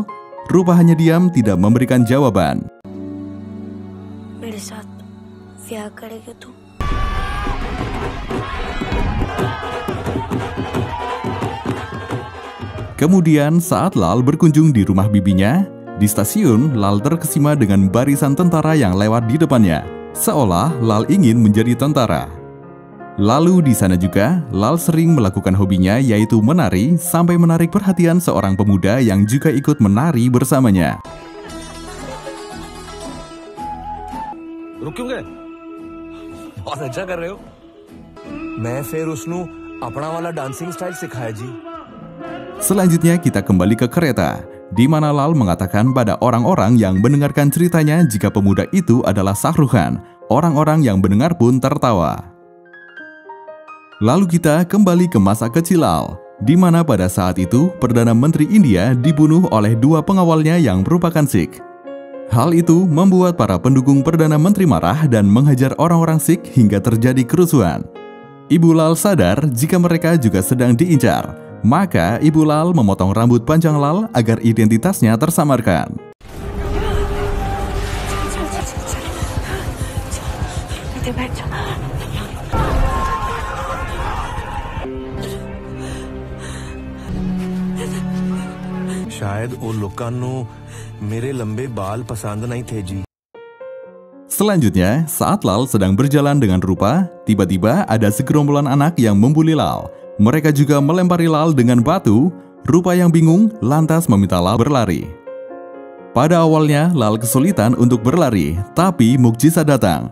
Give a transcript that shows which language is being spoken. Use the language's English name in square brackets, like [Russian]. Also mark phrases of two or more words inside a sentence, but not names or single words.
[Indonesian] Rupa hanya diam tidak memberikan jawaban. Kemudian saat Lal berkunjung di rumah bibinya, di stasiun Lal terkesima dengan barisan tentara yang lewat di depannya, seolah Lal ingin menjadi tentara. Lalu di sana juga, Lal sering melakukan hobinya yaitu menari sampai menarik perhatian seorang pemuda yang juga ikut menari bersamanya. [Hindi] रुकेंगे? बहुत अच्छा कर रहे हो. मैं फिर उसनु अपना वाला [English] dancing style [Hindi] सिखाया जी. [Indonesian] Selanjutnya kita kembali ke kereta, di mana Lal mengatakan pada orang-orang yang mendengarkan ceritanya jika pemuda itu adalah Shah Rukh Khan. Orang-orang yang mendengar pun tertawa. Lalu kita kembali ke masa kecil Lal, di mana pada saat itu Perdana Menteri India dibunuh oleh dua pengawalnya yang merupakan Sikh. Hal itu membuat para pendukung Perdana Menteri marah dan menghajar orang-orang Sikh hingga terjadi kerusuhan. Ibu Lal sadar jika mereka juga sedang diincar, maka Ibu Lal memotong rambut panjang Lal agar identitasnya tersamarkan. [Hindi] शायद [Punjabi] ਓ ਲੋਕਾਂ ਨੂੰ [Hindi] मेरे लंबे बाल पसंद नहीं थे जी. [Indonesian] Selanjutnya, saat Lal sedang berjalan dengan Rupa, tiba-tiba ada segerombolan anak yang membuli Lal. Mereka juga melempari Lal dengan batu. Rupa yang bingung lantas meminta Lal berlari. Pada awalnya, Lal kesulitan untuk berlari, tapi mukjizat datang.